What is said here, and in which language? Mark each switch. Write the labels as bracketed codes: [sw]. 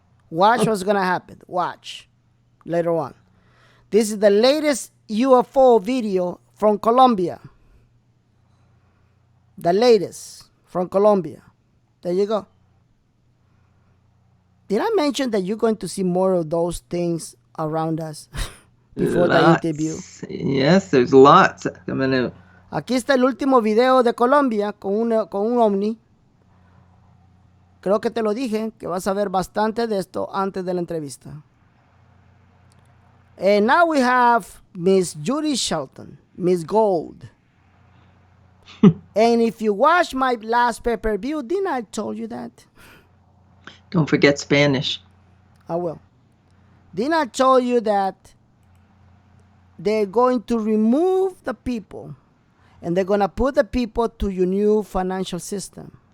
[en] Watch what's going to happen. Watch later on. This is the latest UFO video from Colombia. The latest from Colombia. There you go. Did I mention that you're going to see more of those things around us before the interview? Yes, there's lots coming out. [es] Aquí está el último video de Colombia con un ovni. Creo que te lo dije, que vas a ver bastante de esto antes de la entrevista. [en] And now we have Miss Judy Shelton, Miss Gold. And if you watch my last pay-per-view, didn't I tell you that? Don't forget Spanish. I will. Didn't I tell you that they're going to remove the people and they're going to put the people to your new financial system?